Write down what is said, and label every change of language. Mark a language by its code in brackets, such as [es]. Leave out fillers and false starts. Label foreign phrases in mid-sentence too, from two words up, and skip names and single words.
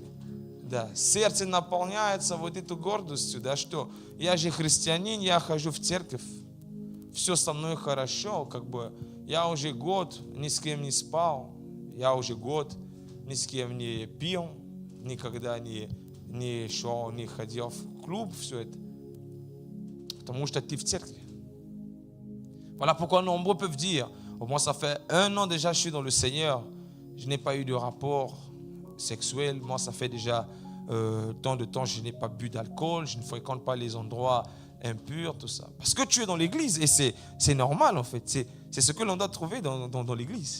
[ru] Да, сердце наполняется вот этой гордостью, да, что я же христианин, я хожу в церковь, все со мной хорошо, как бы я уже год ни с кем не спал, я уже год ни с кем не пил, никогда не шел, не ходил в клуб, все это. Потому что ты в церкви. [fr] Voilà pourquoi nombreux peuvent dire: oh, moi ça fait 1 an déjà je suis dans le Seigneur, je n'ai pas eu de rapport sexuel, moi ça fait déjà tant de temps je n'ai pas bu d'alcool, je ne fréquente pas les endroits impurs, tout ça. Parce que tu es dans l'église et c'est normal en fait, c'est ce que l'on doit trouver dans l'église.